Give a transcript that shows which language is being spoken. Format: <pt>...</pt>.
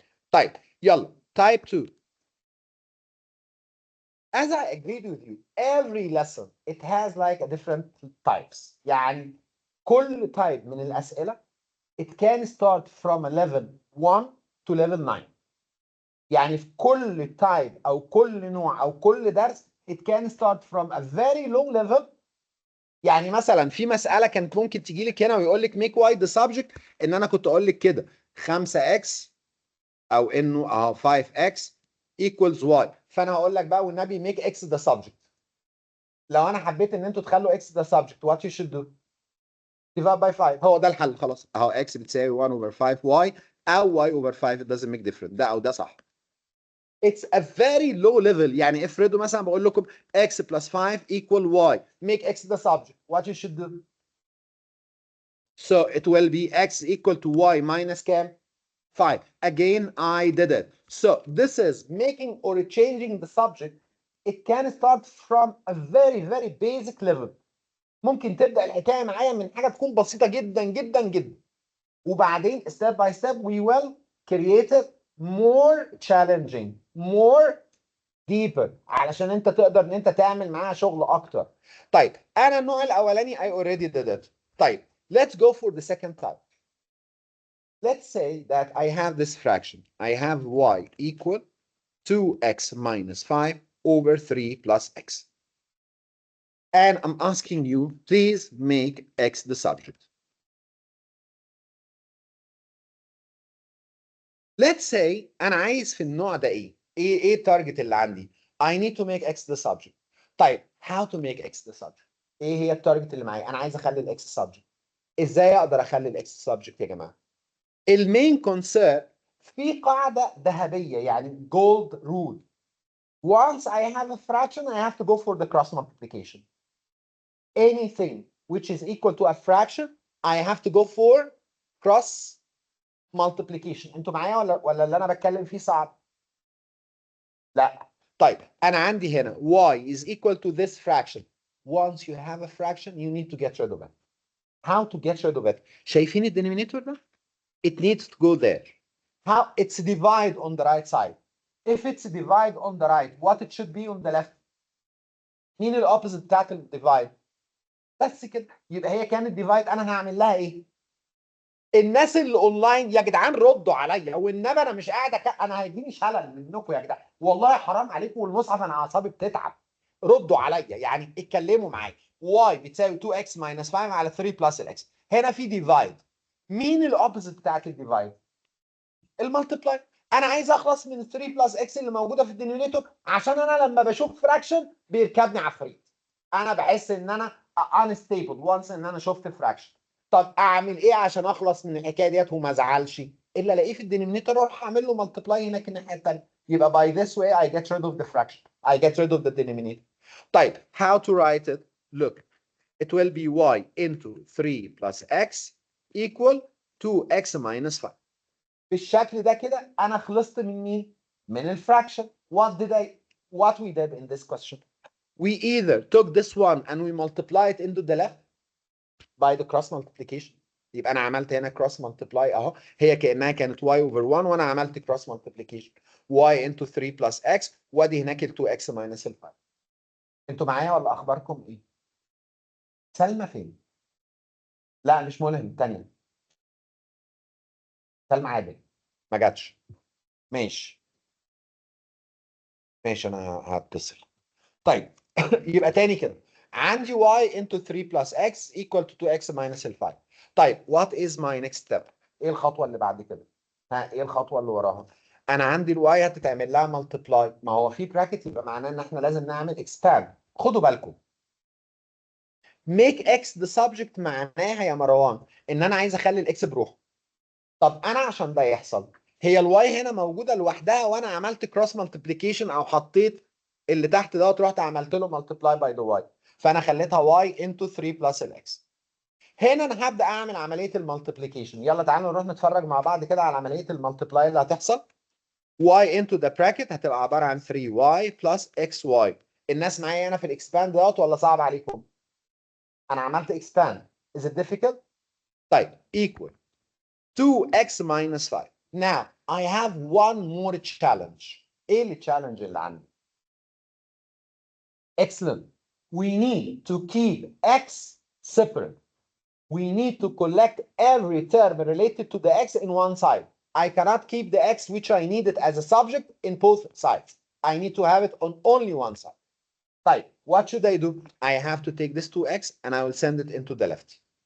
<ar>طيب يلا type 2.</ar> <en>As I agreed with you, every lesson it has like a different types.</en> <ar>يعني كل type من الأسئلة</ar> <en>it can start from a level 1 to level 9.</en> <ar>يعني في كل type أو كل نوع أو كل درس</ar> <en>it can start from a very low level</en> <ar>يعني مثلا في مساله كانت ممكن تيجي لك هنا ويقول لك</ar> <en>make y the subject،</en> <ar>ان انا كنت اقول لك كده 5x او انه 5x equals y، فانا هقول لك بقى والنبي</ar> <en>make x the subject.</en> <ar>لو انا حبيت ان انتوا تخلوا</ar> <en>x the subject what you should do divide by 5.</en> <ar>هو ده الحل خلاص اهو، x بتساوي 1 over 5y او y over 5</ar> <en>it doesn't make difference،</en> <ar>ده او ده صح.</ar> <en>It's a very low level.</en> <ar>يعني افرضوا مثلا بقول لكم</ar> <en>x plus 5 equal y, make x the subject, what you should do. So it will be x equal to y minus كام؟ 5. Again, I did it. So this is making or changing the subject. It can start from a very, very basic level.</en> <ar>ممكن تبدأ الحكاية معايا من حاجة تكون بسيطة جدا جدا جدا. وبعدين</ar> <en>step by step we will create it more challenging, more deeper،</en> <ar>علشان انت تقدر ان انت تعمل معاها شغل اكتر. طيب انا النوع الاولاني</ar> <en>I already did it. طيب let's go for the second type. Let's say that I have this fraction. I have y equal 2x minus 5 over 3 plus x. And I'm asking you, please make x the subject. Let's say</en> <ar>أنا عايز في النوع ده إيه التارجت اللي عندي؟</ar> <en>I need to make x the subject.</en> <ar>طيب</ar> <en>how to make x the subject؟</en> <ar>إيه هي التارجت اللي معايا؟ أنا عايز أخلي الإكس subject. إزاي أقدر أخلي الإكس subject يا جماعة؟ المين كونسيرن في قاعدة ذهبية يعني gold rule.</ar> <en>Once I have a fraction, I have to go for the cross multiplication. Anything which is equal to a fraction, I have to go for cross multiplication.</en> <ar>انتوا معايا ولا اللي انا بتكلم فيه صعب؟ لا. طيب انا عندي هنا</ar> <en>y is equal to this fraction. Once you have a fraction, you need to get rid of it. How to get rid of it?</en> <ar>شايفين الدينومينيتور ده؟</ar> <en>It needs to go there. How? It's divide on the right side. If it's divide on the right, what it should be on the left?</en> <ar>مين الاوبوزيت بتاعت الديفايد؟ بس كده. يبقى هي كانت ديفايد، انا هعمل لها ايه؟ الناس اللي اونلاين يا جدعان ردوا عليا، والنبي انا مش قاعد انا هيجيني شلل منكم يا جدعان، والله حرام عليكم والمصحف انا اعصابي بتتعب. ردوا عليا يعني اتكلموا معايا. y بتساوي 2x minus 5 على 3 plus الاكس. هنا في ديفايد. مين الاوبوزيت بتاعت الديفايد؟ المالتيبلاي. انا عايز اخلص من 3 بلس اكس اللي موجوده في الدينومينيتور، عشان انا لما بشوف فراكشن بيركبني عفريت. انا بحس ان انا unstable وانس ان انا شفت فراكشن. طب اعمل ايه عشان اخلص من الحكايه ديت وما ازعلش؟ الا الاقيه في الدينومينيتور اروح اعمل له مالتيبلاي هناك الناحيه الثانيه.</ar> <en>يبقى by this way I get rid of the fraction. I get rid of the denominator. طيب how to write it? Look, it will be y into 3 plus x equal 2x minus 5.</en> <ar>بالشكل ده كده انا خلصت من مين؟ من الفراكشن.</ar> <en>What we did in this question? We either took this one and we multiply it into the left by the cross multiplication.</en> <ar>يبقى انا عملت هنا</ar> <en>cross multiply</en> <ar>اهو، هي كانها كانت y over 1 وانا عملت</ar> <en>cross multiplication y into 3 plus x،</en> <ar>وادي هناك ال 2x minus ال 5. انتوا معايا ولا اخباركم ايه؟ سلمى فين؟ لا مش ملهم، الثانيه سلمى عادل ما جاتش. ماشي ماشي انا هتصل. طيب يبقى تاني كده عندي</ar> <en>y into 3 plus x equal to 2x minus ال 5.</en> <ar>طيب</ar> <en>what is my next step؟</en> <ar>ايه الخطوه اللي بعد كده؟ ايه الخطوه اللي وراها؟ انا عندي الواي هتتعمل لها ملتبلاي، ما هو في براكت يبقى معناه ان احنا لازم نعمل اكسباند. خدوا بالكم</ar> <en>make x the subject</en> <ar>معناها يا مروان ان انا عايز اخلي الاكس بروحه. طب انا عشان ده يحصل هي الواي هنا موجوده لوحدها وانا عملت كروس مالتيبليكيشن او حطيت اللي تحت دوت رحت عملت له مالتيبلاي باي ذا واي، فانا خليتها واي انتو 3 بلس الاكس. هنا انا هبدا اعمل عمليه المالتيبليكيشن. يلا تعالوا نروح نتفرج مع بعض كده على عمليه المالتيبلاي اللي هتحصل. y into the bracket هتبقى عباره عن 3y plus xy. الناس معايا هنا في الاكسباند دوت ولا صعب عليكم؟ انا عملت اكسباند.</ar> <en>is it difficult؟ طيب equal 2x minus 5. Now I have one more challenge.</en> <ar>ايه التشالنج اللي عندي؟ Excellent.</ar> <en>We need to keep x separate. We need to collect every term related to the x in one side. I cannot keep the x which I needed as a subject in both sides. I need to have it on only one side. طيب what should I do? I have to take this 2x and I will send it into the left.</en>